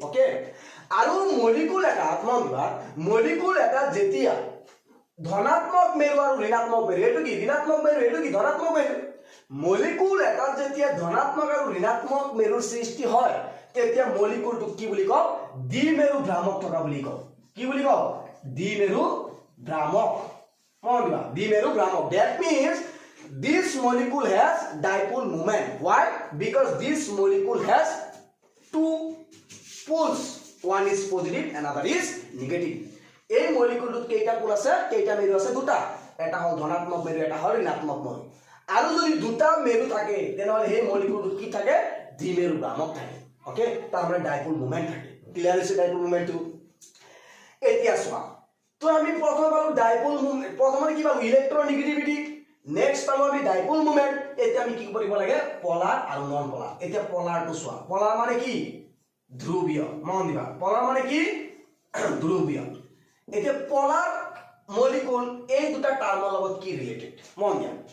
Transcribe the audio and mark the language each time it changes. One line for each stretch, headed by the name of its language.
Assamese: Okay, আৰু molecule এটা molecule এটা যেতিয়া ধনাত্মক মেৰু আৰু ঋণাত্মক মেৰু, এইটো কি ঋণাত্মক মেৰু, এইটো কি ধনাত্মক মেৰু, মলিকুল এটা যেতিয়া ধনাত্মক আৰু ঋণাত্মক মেৰুৰ সৃষ্টি হয় তেতিয়া মলিকুলটো কি বুলি কওঁ, দ্বিমেৰু ভ্ৰামক থকা বুলি কওঁ। কি বুলি কওঁ, দ্বিমেৰু ভ্ৰামক। দ্বিমেৰু ভ্ৰামক।
English: That means this molecule has dipole moment. Why? Because this molecule has two poles. One is positive, another is negative.
Assamese: এই মলিকুলটোত কেইটা পোল আছে, কেইটা মেৰু আছে, দুটা। এটা হ'ল ধনাত্মক মেৰু, এটা হ'ল ঋণাত্মক মেৰু। আৰু যদি দুটা মেৰু থাকে তেনেহলে সেই মলিকুলটোত কি থাকে, দ্বিমেৰু ভ্ৰামক থাকে। ওকে, তাৰমানে ডাইপোল মোমেন্ট থাকে। ক্লিয়াৰ হৈছে ডাইপোল মোমেন্টটো? এতিয়া চোৱা, তো আমি প্ৰথম পালো ডাইপোল মোমেন্ট, প্ৰথমতে কি পালো ইলেক্ট্ৰনেগেটিভিটি, নেক্সট পালো আমি ডাইপোল মোমেন্ট। এতিয়া আমি কি কৰিব লাগে, পলাৰ আৰু নন পলাৰ। এতিয়া পলাৰটো চোৱা, পলাৰ মানে কি, ধ্ৰুৱীয়। মন দিবা, পলাৰ মানে কি, ধ্ৰুৱীয়। এতিয়া পলাৰ মলিকুল এই দুটা টাৰ্মৰ লগত কি ৰিলেটেড, মন দিয়া।